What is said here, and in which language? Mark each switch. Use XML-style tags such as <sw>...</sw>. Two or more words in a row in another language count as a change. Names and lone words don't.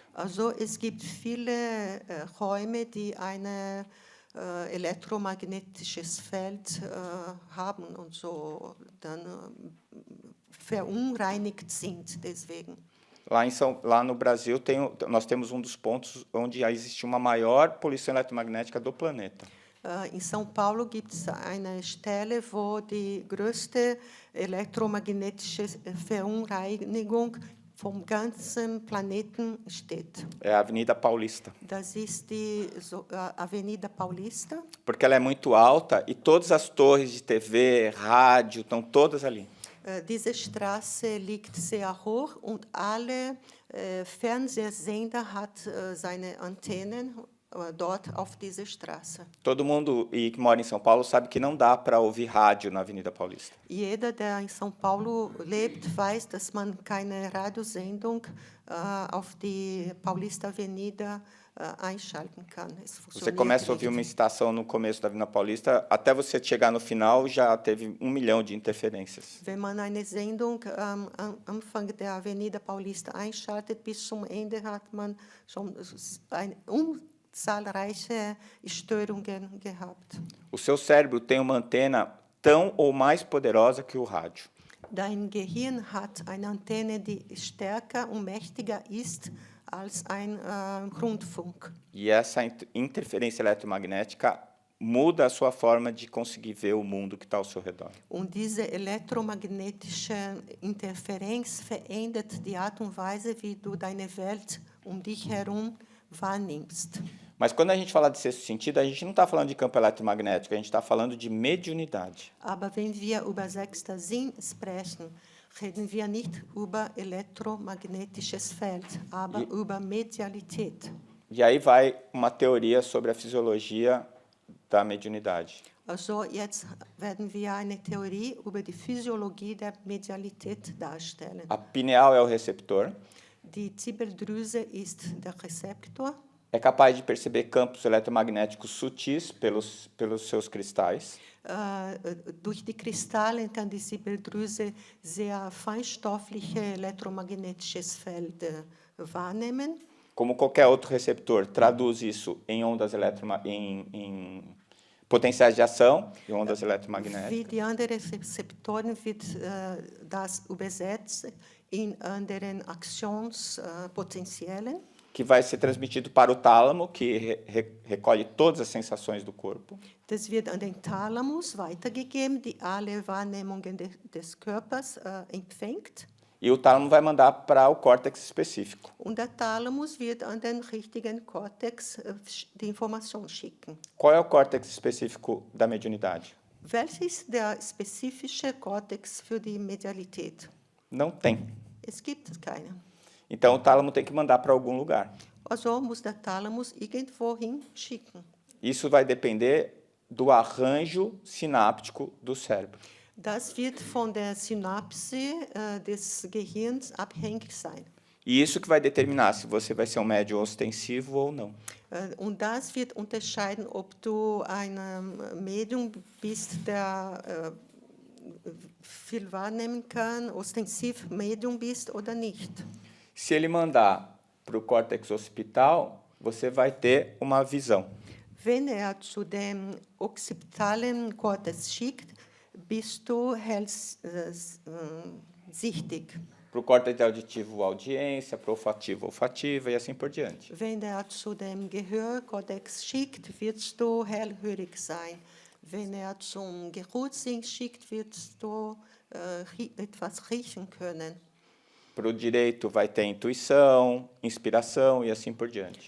<de>Also es gibt viele Räume, die ein elektromagnetisches Feld haben und so dann verunreinigt sind deswegen.</de> <pt>Lá no Brasil, nós temos um dos pontos onde existe uma maior poluição eletromagnética do planeta.</pt> <de>In São Paulo gibt es eine Stelle, wo die größte elektromagnetische Verunreinigung vom ganzen Planeten steht.</de> <pt>É a Avenida Paulista.</pt> <de>Das ist die Avenida Paulista.</de> <pt>Porque ela é muito alta e todas as torres de TV, rádio, estão todas ali.</pt> <de>Diese Straße liegt sehr hoch und alle Fernsehsender hat seine Antennen dort auf dieser Straße.</de> <pt>Todo mundo que mora em São Paulo sabe que não dá para ouvir rádio na Avenida Paulista.</pt> <de>Jeder, der in São Paulo lebt, weiß, dass man keine Radiosendung auf die Paulista Avenida einschalten kann.</de> <pt>Você começa a ouvir uma estação no começo da Avenida Paulista, até você chegar no final já teve 1 milhão de interferências.</pt> <de>Wenn man eine Sendung am Anfang der Avenida Paulista einschaltet, bis zum Ende hat man schon zahlreiche Störungen gehabt.</de> <pt>O seu cérebro tem uma antena tão ou mais poderosa que o rádio.</pt> <de>Dein Gehirn hat eine Antenne, die stärker und mächtiger ist als ein Rundfunk.</de> <pt>E essa interferência eletromagnética muda a sua forma de conseguir ver o mundo que está ao seu redor.</pt> <de>Und diese elektromagnetische Interferenz verändert die Art und Weise, wie du deine Welt dich herum wahrnimmst.</de> <pt>Mas quando a gente fala de sexto sentido, a gente não está falando de campo eletromagnético, a gente está falando de mediunidade.</pt> <de>Aber wenn wir über sechster Sinn sprechen, reden wir nicht über elektromagnetisches Feld, aber über Medialität.</de> <pt>E aí vai uma teoria sobre a fisiologia da mediunidade.</pt> <de>Also jetzt werden wir eine Theorie über die Physiologie der Medialität darstellen.</de> <pt>A pineal é o receptor.</pt> <de>Die Zirbeldrüse ist der Rezeptor.</de> <pt>É capaz de perceber campos eletromagnéticos sutis pelos seus cristais.</pt> <de>Durch die Kristallen kann die Zirbeldrüse sehr feinstoffliche elektromagnetisches Feld wahrnehmen.</de> <pt>Como qualquer outro receptor, traduz isso em ondas em potenciais de ação, em ondas eletromagnéticas.</pt> <de>Wie die anderen Rezeptoren wird das übersetzt in anderen Aktionspotentiellen.</de> <pt>Que vai ser transmitido para o tálamo, que recolhe todas as sensações do corpo.</pt> <de>Das wird an den Thalamus weitergegeben, die alle Wahrnehmungen des Körpers empfängt.</de> <pt>E o tálamo vai mandar para o córtex específico.</pt> <de>Und der Thalamus wird an den richtigen Cortex die Information schicken.</de> <pt>Qual é o córtex específico da mediunidade?</pt> <de>Welches ist der spezifische Cortex für die Medialität?</de> <pt>Não tem.</pt> <de>Es gibt keine.</de> <pt>Então, o tálamo tem que mandar para algum lugar.</pt> <de>Also muss der Thalamus irgendwohin schicken.</de> <pt>Isso vai depender do arranjo sináptico do cérebro.</pt> <de>Das wird von der Synapse des Gehirns abhängig sein.</de> <pt>E isso que vai determinar se você vai ser um médium ostensivo ou não.</pt> <de>Und das wird unterscheiden, ob du ein Medium bist, der viel wahrnehmen kann, ostensiv Medium bist oder nicht.</de> <pt>Se ele mandar para o córtex occipital, você vai ter uma visão.</pt> <de>Wenn zu dem occipitalen Cortex schickt, bist du hellsichtig.</de> <pt>Para o córtex auditivo, audiência, para o olfativo, olfativa e assim por diante.</pt> <de>Wenn zu dem Gehörkortex schickt, wirst du hellhörig sein. Wenn zum Geruchssinn schickt, wirst du etwas riechen können.</de> <pt>Para o direito vai ter intuição, inspiração e assim por diante.</pt>